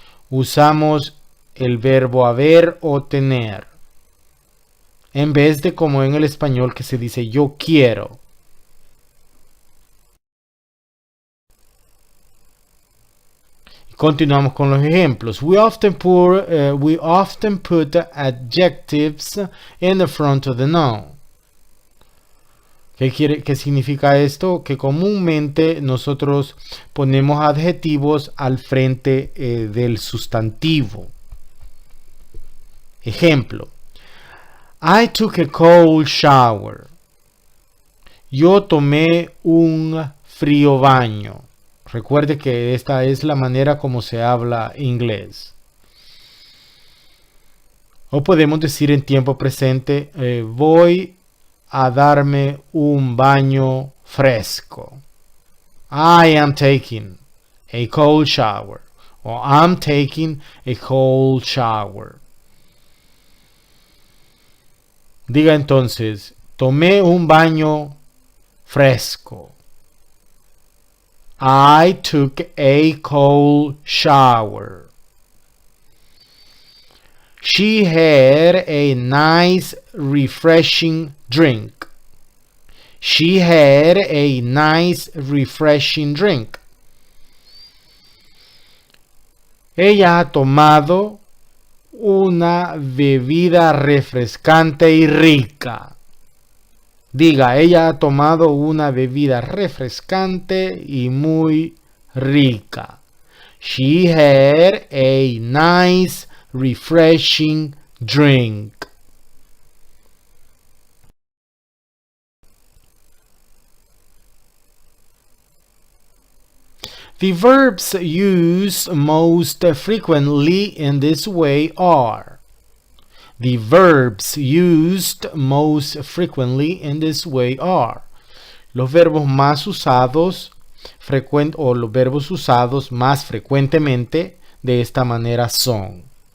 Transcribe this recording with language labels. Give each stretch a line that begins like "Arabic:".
Spanish: Usamos el verbo haber o tener. En vez de como en el español que se dice yo quiero. Continuamos con los ejemplos.
English: We often put adjectives in the front of the noun.
Spanish: ¿Qué significa esto? Que comúnmente nosotros ponemos adjetivos al frente del sustantivo.
English: Ejemplo. I took a cold shower.
Spanish: Yo tomé un frío baño. Recuerde que esta es la manera como se habla inglés. O podemos decir en tiempo presente, voy a darme un baño fresco.
English: I am taking a cold shower. O I'm taking a cold shower.
Spanish: Diga entonces, tomé un baño fresco.
English: I took a cold shower. She had a nice, refreshing drink. She had a nice, refreshing drink.
Spanish: Ella ha tomado una bebida refrescante y rica. Diga, ella ha tomado una bebida refrescante y muy rica.
English: She had a nice, refreshing drink. The verbs used most frequently in this way are. The verbs used most frequently in this way are.
Spanish: Los verbos más usados los verbos usados más frecuentemente de esta manera son.